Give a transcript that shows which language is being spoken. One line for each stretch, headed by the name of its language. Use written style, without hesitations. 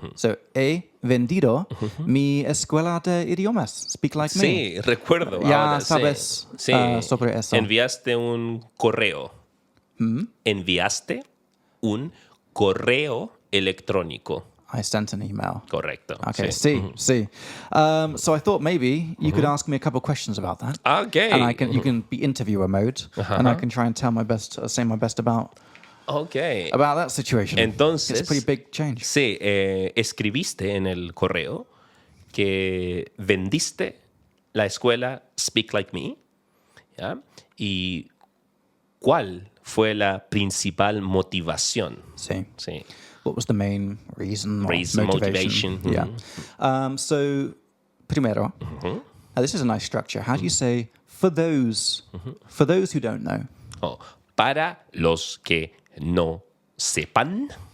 Spanish: So, he vendido mi escuela de idiomas.
English: Speak like me.
Spanish: Sí, recuerdo. Ya ahora, sabes sí. sobre eso. Enviaste un correo. Enviaste un correo electrónico.
English: I sent an email.
Spanish: Correcto.
English: Okay,
Spanish: sí.
English: see. So I thought maybe you could ask me a couple of questions about that. Okay. And you can be interviewer mode, and I can try and say my best about Okay. that situation.
Spanish: Entonces,
English: It's a pretty big change.
Spanish: Sí, escribiste en el correo que vendiste la escuela Speak Like Me. ¿Ya? ¿Y cuál fue la principal motivación?
English: See.
Spanish: Sí.
English: What was the main reason? Or Reason, motivation. Yeah. So, primero, this is a nice structure. How do you say for those who don't know?
Spanish: Oh, para los que no sepan.